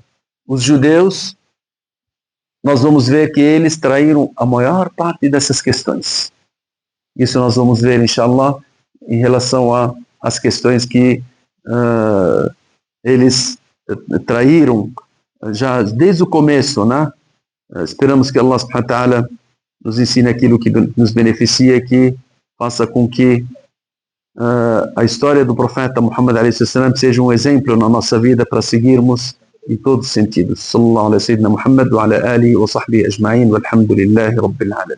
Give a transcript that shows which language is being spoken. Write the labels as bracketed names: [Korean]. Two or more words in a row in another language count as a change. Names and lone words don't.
[Portuguese] Os judeus, nós vamos ver que eles traíram a maior parte dessas questões. Isso nós vamos ver, inshallah, em relação às questões que eles traíram já desde o começo, né? Esperamos que Allah [Arabic] سبحانه وتعالى [Portuguese] nos ensine aquilo que nos beneficia e que faça com que a história do profeta Muhammad a.s. seja um exemplo na nossa vida para seguirmos em todos os sentidos. [Arabic] صلى الله عليه وسلم محمد وعلى آله وصحبه أجمعين والحمد لله رب العالمين.